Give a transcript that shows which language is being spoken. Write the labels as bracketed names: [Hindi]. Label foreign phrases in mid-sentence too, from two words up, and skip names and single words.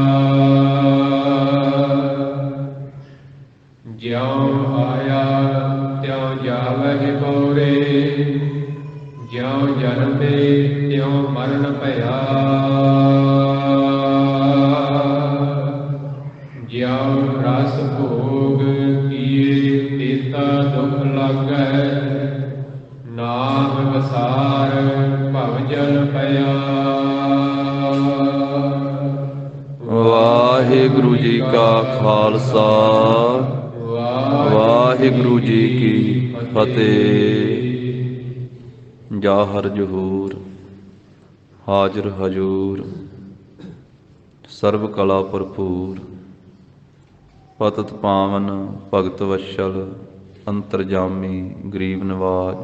[Punjabi] ਜਿਉਂ ਆਇਆ ਤਿਉਂ ਜਾਵਹਿ ਮੋਰੇ, ਜਿਉਂ ਜਨਮੇ ਤਿਉਂ ਮਰਣ ਭਇਆ। ਜਿਉਂ ਰਸ ਭੋਗ ਕੀਏ ਤੇਤਾ ਦੁਖ ਲਾਗੈ, ਨਾਮ ਵਸਾਰ ਭਵਜਲ ਪਇਆ। ਵਾਹਿਗੁਰੂ ਜੀ ਕਾ ਖਾਲਸਾ, ਵਾਹਿਗੁਰੂ ਜੀ ਕੀ ਫਤਿਹ। ਜ਼ਾਹਰ ਜ਼ਹੂਰ ਹਾਜ਼ਰ ਹਜ਼ੂਰ, ਸਰਵ ਕਲਾ ਭਰਪੂਰ। ਪਤਤ ਪਾਵਨ ਭਗਤ ਵਤਸਲ, ਅੰਤਰਜਾਮੀ ਗਰੀਬ ਨਵਾਜ।